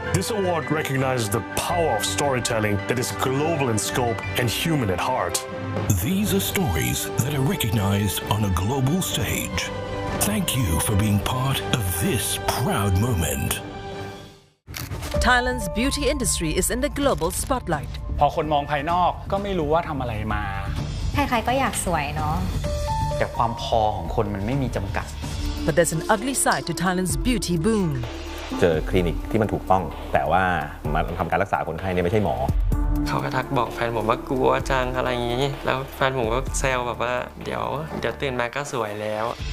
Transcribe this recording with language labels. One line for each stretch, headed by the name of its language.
English: This award recognizes the power of storytelling that is global in scope and human at heart. These are stories that are recognized on a global stage. Thank you for being part of this proud moment. Thailand's beauty industry is in the global spotlight.
Thai: พอคนมองภายนอกก็ไม่รู้ว่าทำอะไรมา ใครๆก็อยากสวยเนาะ แต่ความพอของคนมันไม่มีจำกัด
English: But there's an ugly side to Thailand's beauty boom.
Thai: เจอคลินิกที่มันถูกต้องแต่ว่ามาทำการรักษาคนไข้เนี่ยไม่ใช่หมอ เขาก็ทักบอกแฟนผมว่ากลัวจังอะไรอย่างนี้แล้วแฟนผมก็แซวแบบว่าเดี๋ยวตื่นมาก็สวยแล้ว